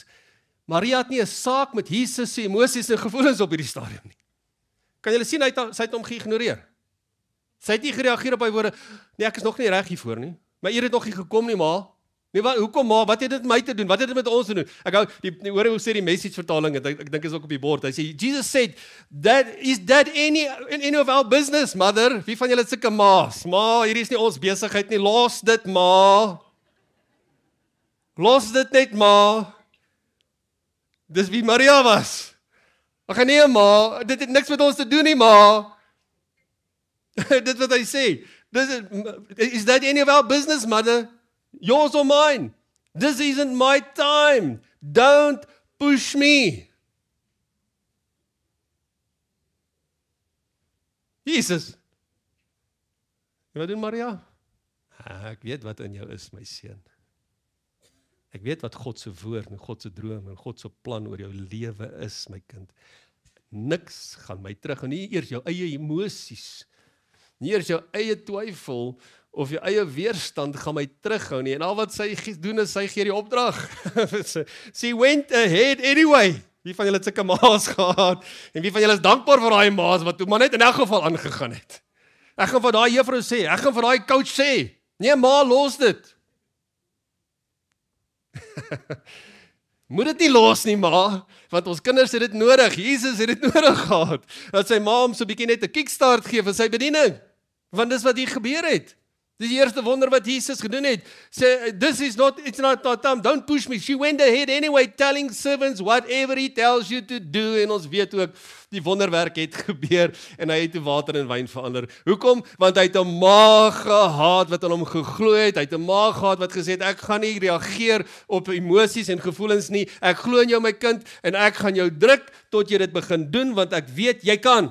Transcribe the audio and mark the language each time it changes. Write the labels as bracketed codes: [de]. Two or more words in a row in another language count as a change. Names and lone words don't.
[af] Maria het nie 'n saak met Jesus se emosies en gevoelens op hierdie stadium nie. Kan julle sien sy het hom geïgnoreer? Sy het nie gereageer op hy woorde, nee, ek is nog nie reg hiervoor nie. My uur het nog nie gekom nie, ma. Nee, hoekom ma? Wat het dit met my te doen? Wat het dit met ons te doen? Ek hou hoor hoe sê die message vertaling, ek dink is ook op die bord. Hy sê [en] Jesus said, is that any of our business, mother? [af] Wie van julle het sulke ma's? Ma, hierdie is nie ons besigheid nie. Los dit, ma. Los dit net, ma. Dis wie Maria was. Ag nee, ma, dit het niks met ons te doen nie, ma. Dit wat hy sê. [en] Is that any of our business, mother? Yours or mine? This isn't my time. Don't push me. Jesus. [af] Wat doen Maria? Ek weet wat in jou is, my seun. Ek weet wat God se woord en God se droom en God se plan oor jou lewe is, my kind. Niks gaan my terug en nie eers jou eie emosies. Nie eers jou eie twyfel of jou eie weerstand gaan my terughou nie. En al wat sy doen is, sy gee die opdrag. [en] She went ahead anyway. [af] Wie van julle het sulke ma's gehad? En wie van julle is dankbaar vir daai ma's wat toe maar net in elk geval aangegaan het? Ek gaan vir daai juffrou sê, ek gaan vir daai coach sê, nee ma, los dit. Moet dit nie los nie, ma, want ons kinders het dit nodig. Jesus het dit nodig gehad. Dat sy ma hom so 'n bietjie net 'n kickstart gee vir sy bediening. Want dis wat hier gebeur het. Dis die eerste wonder wat Jesus gedoen het. Sê, [en] it's not time, don't push me. She went ahead anyway, telling servants whatever he tells you to do. [af] En ons weet ook, die wonderwerk het gebeur en hy het die water in wyn verander. Hoekom? Want hy het 'n ma gehad wat aan hom geglo het. Hy het 'n ma gehad wat gesê het, ek gaan nie reageer op emosies en gevoelens nie. Ek glo in jou, my kind, en ek gaan jou druk tot jy dit begin doen, want ek weet jy kan.